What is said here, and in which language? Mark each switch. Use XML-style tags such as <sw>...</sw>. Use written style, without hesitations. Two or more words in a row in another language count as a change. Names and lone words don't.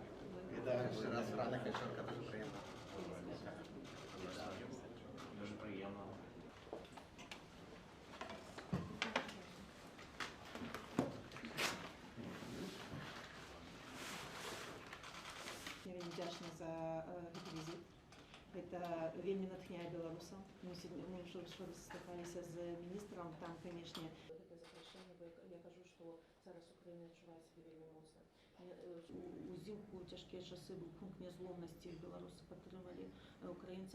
<uk>Вітаю ще раз, Рана Качорка, дуже приємно. Дуже приємно.</uk> <be>Я вельмі вдячна за гэты візит. Гэта вельмі натхняе беларусаў. Мы ўжо сустракаліся з міністрам, там, канешне, гэта запрашэнне, бо я кажу, што зараз Украіна адчувае сябе вельмі моцна. Узімку цяжкія часы быў пункт нязломнасці, беларусы падтрымалі украінцаў.</be>